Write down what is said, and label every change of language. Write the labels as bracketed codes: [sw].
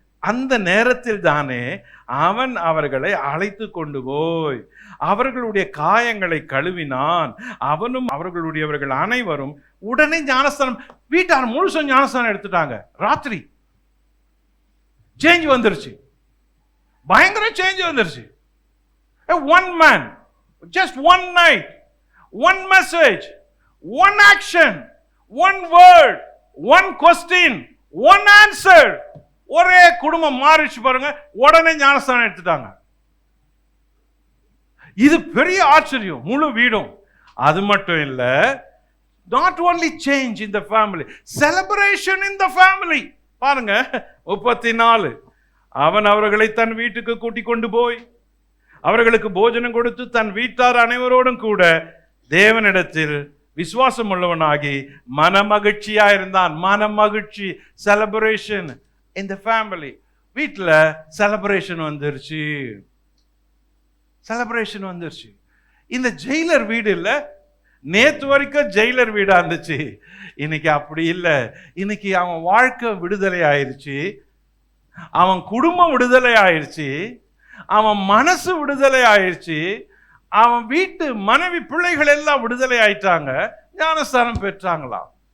[ta] அந்த நேரத்தில் தானே அவன் அவர்களை அழைத்து கொண்டு போய் அவர்களுடைய காயங்களை கழுவினான். அவனும் அவர்களுடையவர்கள் அனைவரும் உடனே ஞானஸ்தானம், வீட்டார் முழுசும் ஞானஸ்தானம் எடுத்துட்டாங்க. ராத்திரி சேஞ்ச் வந்துருச்சு, பயங்கர சேஞ்ச் வந்துருச்சு. [en] One man, just one night, one message, one action, one word, one question, one answer. [ta] ஒரே குடும்பம் மாறிச்சு பாருங்க, உடனே ஞானஸ்தானம் எடுத்துட்டாங்க. இது பெரிய ஆச்சரியம் முழு வீடும். [en] அது மட்டும் இல்ல, not only change in the family, celebration in the family. [ta] பாருங்க 34, அவன் அவர்களை தன் வீட்டுக்கு கூட்டிக் கொண்டு போய் அவர்களுக்கு போஜனம் கொடுத்து தன் வீட்டார் அனைவரோடும் கூட தேவனிடத்தில் விசுவாசம் உள்ளவனாகி மனமகிழ்ச்சியா இருந்தான். [en] மனமகிழ்ச்சி, celebration in the family. [ta] வீட்டில் செலிப்ரேஷன் வந்துருச்சு, செலிப்ரேஷன் வந்துருச்சு. இந்த ஜெயிலர் வீடு இல்ல, நேத்து வரைக்கும் ஜெயிலர் வீடா இருந்துச்சு, இன்னைக்கு அப்படி இல்லை. இன்னைக்கு அவன் வாழ்க்கை விடுதலை ஆயிருச்சு, அவன் குடும்பம் விடுதலை ஆயிருச்சு, அவன் மனசு விடுதலை ஆயிருச்சு, அவன் வீட்டு மனைவி பிள்ளைகள் எல்லாம் விடுதலை ஆயிட்டாங்க, ஞானஸ்தானம் பெற்றாங்களாம்.